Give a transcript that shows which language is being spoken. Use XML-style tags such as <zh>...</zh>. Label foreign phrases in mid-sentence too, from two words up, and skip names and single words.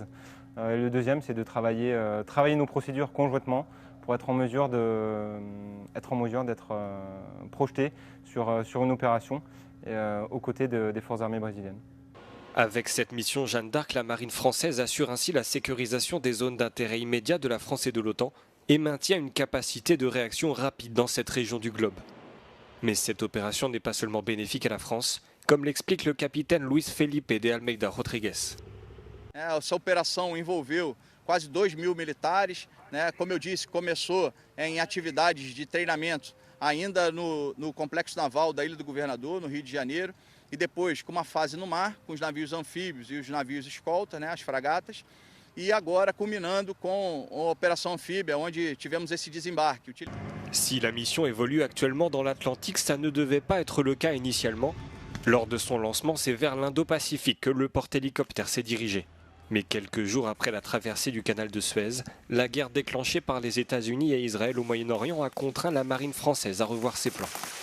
<fr>Et le deuxième, c'est de travailler nos procédures conjointement pour être en mesure d'être projetés sur une opération aux côtés des forces armées brésiliennes. Avec cette mission Jeanne d'Arc, la marine française assure ainsi la sécurisation des zones d'intérêt immédiat de la France et de l'OTAN et maintient une capacité de réaction rapide dans cette région du globe. Mais cette opération n'est pas seulement bénéfique à la France, comme l'explique le capitaine Luiz Felipe de Almeida Rodrigues.</fr> <pt>Essa operação envolveu quase 2.000 militares, como eu disse, começou em atividades de treinamento ainda no complexo naval da Ilha do Governador, no Rio de Janeiro, e depois com uma fase no mar, com os navios anfíbios e os navios escolta, as fragatas, e agora culminando com a operação anfíbia, onde tivemos esse desembarque.</pt> <fr>Si la mission évolue actuellement dans l'Atlantique, ça ne devait pas être le cas initialement. Lors de son lancement, c'est vers l'Indo-Pacifique que le porte-hélicoptère s'est dirigé. Mais quelques jours après la traversée du canal de Suez, la guerre déclenchée par les États-Unis et Israël au Moyen-Orient a contraint la marine française à revoir ses plans.</fr>